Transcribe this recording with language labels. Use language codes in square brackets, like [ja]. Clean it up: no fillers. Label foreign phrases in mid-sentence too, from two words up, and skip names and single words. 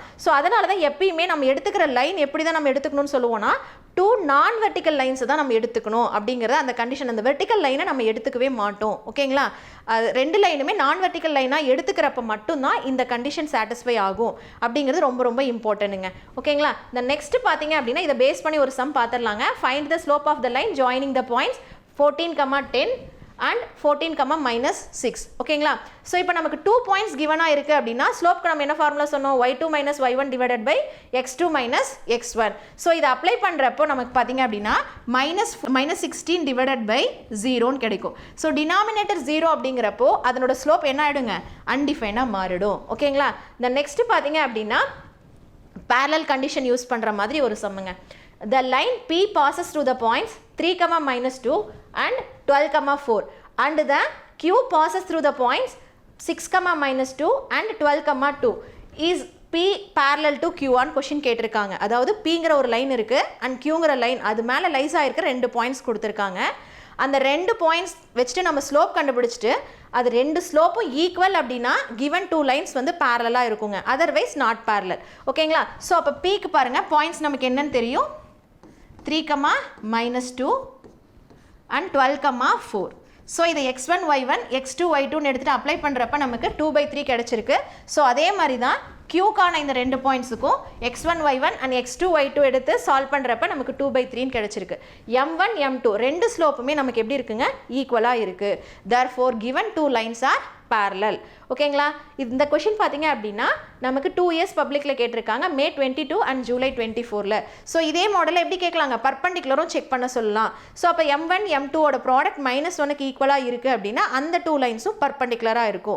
[ta] ஸோ அதனால தான் எப்பயுமே நம்ம எடுத்துக்கிற லைன் எப்படி தான் நம்ம எடுத்துக்கணும்னு சொல்லுவோம்னா [en] two non vertical lines [ta] தான் நம்ம எடுத்துக்கணும் அப்படிங்கிறத அந்த கண்டிஷன். அந்த [en] vertical line [ta] நம்ம எடுத்துக்கவே மாட்டோம். ஓகேங்களா? அது ரெண்டு லைனுமே [en] non vertical line [ta] எடுத்துக்கிறப்ப மட்டும்தான் இந்த [en] condition satisfy [ta] ஆகும் அப்படிங்கிறது ரொம்ப ரொம்ப இம்பார்ட்டன்ட்டுங்க. ஓகேங்களா? இந்த நெக்ஸ்ட் பார்த்தீங்க அப்படின்னா இதை பேஸ் பண்ணி ஒரு சம் பார்த்துடலாங்க. [en] find the slope of the line joining the points 14, 10 and 14, -6. [ta] ஓகேங்களா? ஸோ இப்போ நமக்கு 2 [en] points given [ta] இருக்குது அப்படின்னா ஸ்லோப்க்கு நம்ம என்ன ஃபார்முலா சொன்னோம்? [en] y2 - y1 divided by x2 - x1. [ta] ஸோ இதை அப்ளை பண்ணுறப்போ நமக்கு பார்த்தீங்க அப்படின்னா -16 [en] divided by [ta] 0ன்னு கிடைக்கும். ஸோ டினாமினேட்டர் 0 அப்படிங்கிறப்போ அதனோட ஸ்லோப் என்ன ஆகிடுங்க? அன்டிஃபைனாக மாறிடும். ஓகேங்களா? இந்த நெக்ஸ்ட் பார்த்தீங்க அப்படின்னா [en] parallel condition use [ta] பண்ணுற மாதிரி ஒரு சம்முங்க. [en] The line P passes through the points 3, -2 and 12, 4 and the Q passes through the points 6, -2 and 12, 2 is P parallel to Q on question கேட்டிருக்காங்க. [ta] அதாவது Pங்கிற ஒரு லைன் இருக்குது அண்ட் Qங்கிற லைன் அது மேலே லைஸ் ஆகிருக்க 2 பாயிண்ட்ஸ் கொடுத்துருக்காங்க. அந்த 2 பாயிண்ட்ஸ் வச்சுட்டு நம்ம ஸ்லோப் கண்டுபிடிச்சிட்டு அது 2 ஸ்லோப்பும் ஈக்குவல் அப்படின்னா [en] given 2 lines [ta] வந்து பேரலாக இருக்குங்க. [en] otherwise not parallel. ஓகேங்களா? [ta] ஸோ அப்போ Pக்கு பாருங்கள் பாயிண்ட்ஸ் நமக்கு என்னன்னு தெரியும்? [en] 3, -2 and 12, 4. [ta] ஸோ இதை x1, y1, x2, y2ன்னு எடுத்துகிட்டு அப்ளை பண்ணுறப்ப நமக்கு 2/3 கிடச்சிருக்கு. ஸோ அதே மாதிரி தான் Qக்கான இந்த 2 பாயிண்ட்ஸுக்கும் x1, y1 and x2, y2 எடுத்து சால்வ் பண்ணுறப்ப நமக்கு 2/3ன்னு கிடச்சிருக்கு. m1, m2 ரெண்டு ஸ்லோப்புமே நமக்கு எப்படி இருக்குங்க? ஈக்குவலாக இருக்குது. [en] therefore given 2 lines are parallel. [ta] ஓகேங்களா? இந்த கொஷின் பார்த்தீங்க அப்படின்னா நமக்கு 2 [en] years public [ta] கேட்டிருக்காங்க May 22 and July 24ல். ஸோ இதே மாடலில் எப்படி கேட்கலாங்க? பர்பண்டிகுலரும் செக் பண்ண சொல்லலாம். ஸோ அப்போ m1, m2ஓட ப்ராடக்ட் -1க்கு ஈக்குவலாக இருக்குது அப்படின்னா அந்த 2 லைன்ஸும் பர்பண்டிகுலராக இருக்கும்.